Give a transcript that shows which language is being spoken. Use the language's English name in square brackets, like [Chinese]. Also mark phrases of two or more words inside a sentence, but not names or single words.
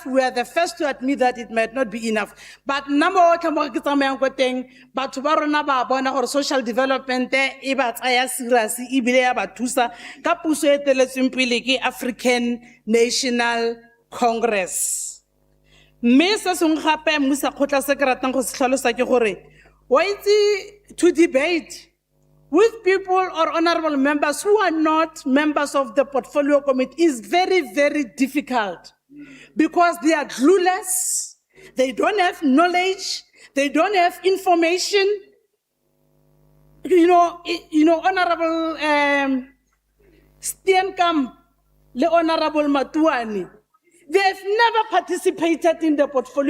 [English] We are the first to admit that it might not be enough. But number one, but social development African National Congress. [Tswana] Me se sengwe gape mmusa kgotla se ke ratang go se tlhalosa ke gore wa itse [English] to debate with people or honorable members who are not members of the portfolio committee is very, very difficult because they are clueless, they don't have knowledge, they don't have information. Honorable Steenkamp, le Honorable Matuani, they have never participated in the portfolio.